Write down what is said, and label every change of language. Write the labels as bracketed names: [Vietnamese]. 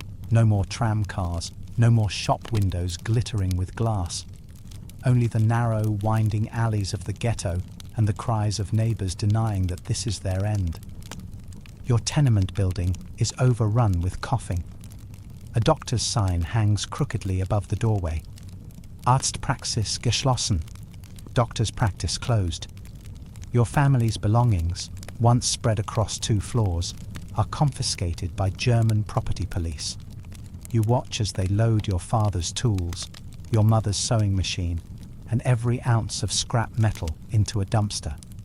[English] No more tram cars, no more shop windows glittering with glass. Only the narrow, winding alleys of the ghetto and the cries of neighbors denying that this is their end. Your tenement building is overrun with coughing. A doctor's sign hangs crookedly above the doorway. [German] Arztpraxis geschlossen. [English] Doctor's practice closed. Your family's belongings, once spread across 2 floors, are confiscated by German property police. You watch as they load your father's tools, your mother's sewing machine, and every ounce of scrap metal into a dumpster.